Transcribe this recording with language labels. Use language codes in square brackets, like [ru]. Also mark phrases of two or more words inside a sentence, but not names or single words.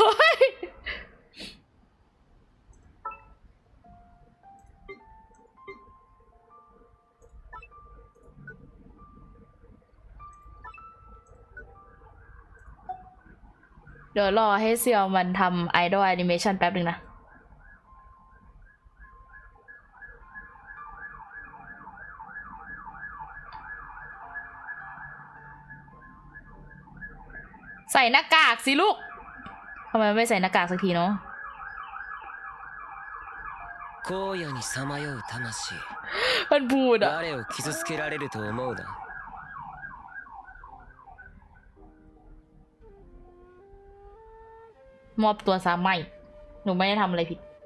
[th] เดี๋ยวรอให้เซียวมันทำไอดอลแอนิเมชันแป๊บหนึ่งนะ ใส่หน้ากากสิลูกทำไมไม่ใส่หน้ากากสักทีเนาะ [ja] 荒野にさまよう魂 [th] มันพูดอะ [ja] 誰を傷つけられると思うな [th] มอบตัวซะไม่หนูไม่ได้ทำอะไรผิด